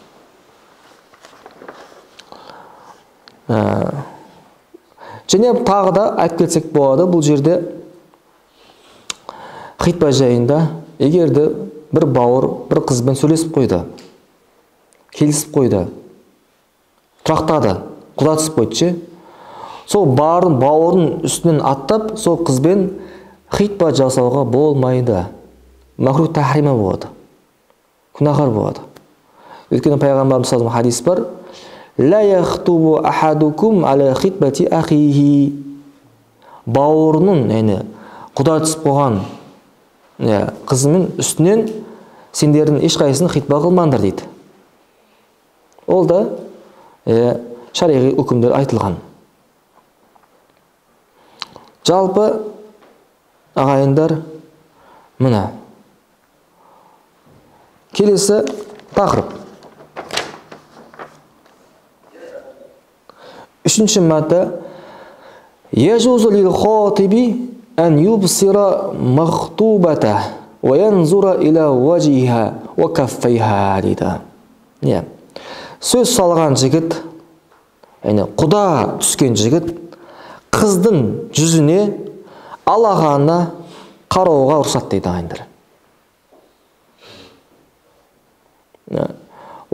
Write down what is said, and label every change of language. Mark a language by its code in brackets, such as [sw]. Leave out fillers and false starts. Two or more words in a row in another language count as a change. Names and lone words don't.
[kk] Және тағы да айтып кетсек болады, бұл жерде хитба жайында, егерде бір бауыр бір қызбен сөйлесіп қойды, келісіп қойды, тұрақтады, құда түсіп қойды ше, сол бауырын үстінен аттап, сол қызбен хитба жасауға болмайды. Макрух тахрима болады, күнәһар болады. Өйткені пайғамбарымыз [ar] صلى الله عليه [kk] хадис бар: [ar] لا يخطب أحدكم على خطبة أخيه. [kk] Бауырының, құда түсіп қойған қызымен үстінен сендердің ешқайсысын хитба қылмаңдар дейді. Ол да шариғи үкімдер айтылған. Жалпы ағайындар, мына келесі тақырып. Үшінші мадда: [ar] يجوز للخاطب أن يبصر مخطوبته وينظر إلى وجهها وكفيها дейді. [kk] Сөз салған жігіт, құда түскен жігіт, қыздың жүзіне, алағанына қарауға рұқсат дейді ағайындар.